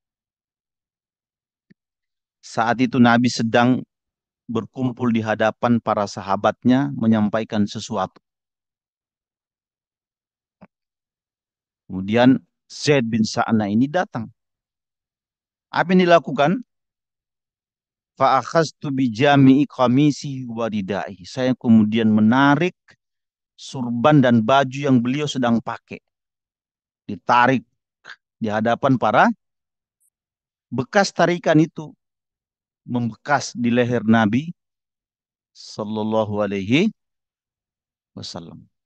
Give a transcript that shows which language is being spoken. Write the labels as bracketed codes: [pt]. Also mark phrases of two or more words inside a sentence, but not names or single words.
[id] Saat itu Nabi sedang berkumpul di hadapan para sahabatnya menyampaikan sesuatu. Kemudian Zaid bin Sa'na ini datang. Apa yang dilakukan? [ar] فأخذت بمجامع قميصه وردائه. [id] Saya kemudian menarik surban dan baju yang beliau sedang pakai. Ditarik di hadapan para, bekas tarikan itu membekas di leher Nabi [ar] صلى الله عليه وسلم.